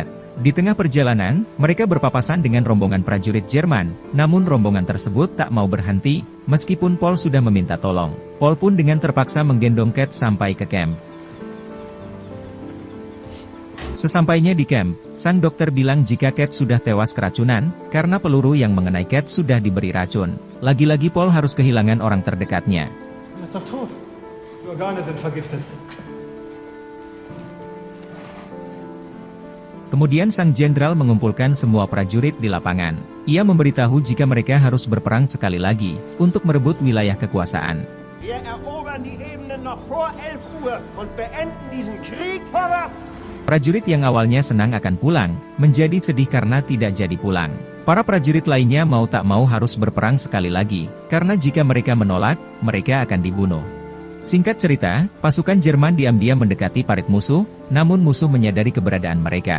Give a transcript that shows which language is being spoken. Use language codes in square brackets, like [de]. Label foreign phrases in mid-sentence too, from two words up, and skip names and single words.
[id] Di tengah perjalanan, mereka berpapasan dengan rombongan prajurit Jerman, namun rombongan tersebut tak mau berhenti, meskipun Paul sudah meminta tolong. Paul pun dengan terpaksa menggendong Cat sampai ke camp. Sesampainya di camp, sang dokter bilang jika Cat sudah tewas keracunan, karena peluru yang mengenai Cat sudah diberi racun. Lagi-lagi Paul harus kehilangan orang terdekatnya. [de] Er ist doch tot. Die Organe sind vergiftet. [id] Kemudian sang jenderal mengumpulkan semua prajurit di lapangan. Ia memberitahu jika mereka harus berperang sekali lagi, untuk merebut wilayah kekuasaan. [de] Wir erobern die Ebenen noch vor 11 Uhr und beenden diesen Krieg vorwärts! [id] Prajurit yang awalnya senang akan pulang, menjadi sedih karena tidak jadi pulang. Para prajurit lainnya mau tak mau harus berperang sekali lagi, karena jika mereka menolak, mereka akan dibunuh. Singkat cerita, pasukan Jerman diam-diam mendekati parit musuh, namun musuh menyadari keberadaan mereka.